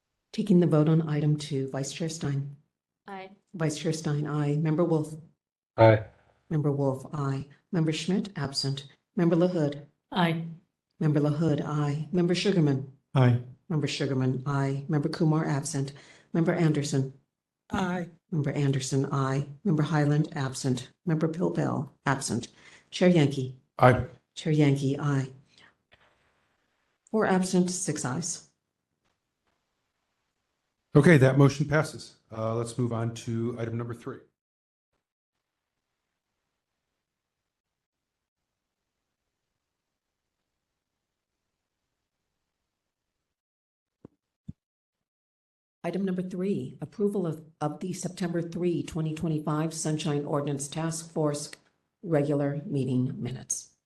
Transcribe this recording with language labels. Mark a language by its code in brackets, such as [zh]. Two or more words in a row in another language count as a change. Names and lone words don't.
[en] Taking the vote on item 2, Vice Chair Stein. Aye. Vice Chair Stein, aye. Member Wolf. Aye. Member Wolf, aye. Member Schmidt, absent. Member LaHood. Aye. Member LaHood, aye. Member Sugarman. Aye. Member Sugarman, aye. Member Kumar, absent. Member Anderson. Aye. Member Anderson, aye. Member Highland, absent. Member Pilbell, absent. Chair Yankee. Aye. Chair Yankee, aye. 4 absent, 6 ayes. Okay, that motion passes. Let's move on to item number 3. Item number 3, approval of the September 3, 2025 Sunshine Ordinance Task Force regular meeting minutes.